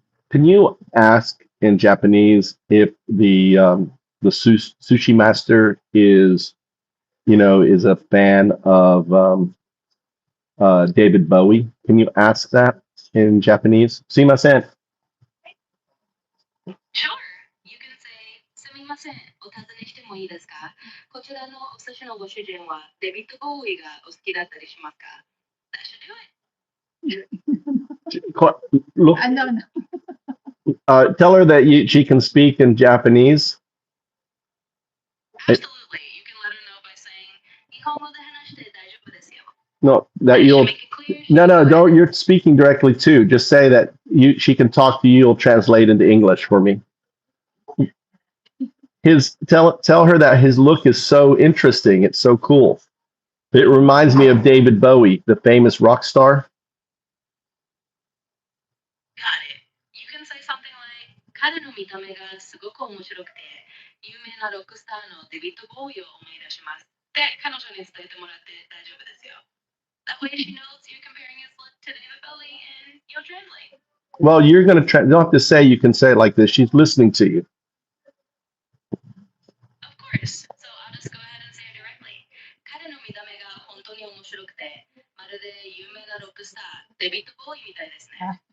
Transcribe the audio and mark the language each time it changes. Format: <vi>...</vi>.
<en>Can you ask in Japanese if the sushi master is is a fan of David Bowie? Can you ask that in Japanese?</en> <ja>Sumimasen.</ja> <en>Sure. You can say,</en> <ja>すみません、お尋ねしてもいいですか？こちらのお寿司のご主人はデビッド・ボーイがお好きだったりしますか？</ja> <en>That should do it. Look, No. tell her that she can speak in Japanese. Absolutely. You can let her know by saying,</en> <ja>日本語で話して大丈夫ですよ.</ja> <en>No, that Should you'll. make it clear? No, don't. You're speaking directly too. Just say that she can talk to you. You'll translate into English for me. Tell her that his look is so interesting. It's so cool. It reminds me of David Bowie, the famous rock star. Got it. You can say something like,</en> <ja>彼の見た目がすごく面白くて、有名なロックスターのデビッド・ボーイを思い出します。で、彼女に伝えてもらって大丈夫ですよ.</ja> <en>That way she knows you're comparing his look to David Bowie and you'll translate. Well, you're going to you don't have to say, you can say it like this. She's listening to you. Of course. So I'll just go ahead and say it directly.</en> <ja>彼の見た目が本当に面白くて、まるで有名なロックスター、デビッド・ボーイみたいですね.</ja>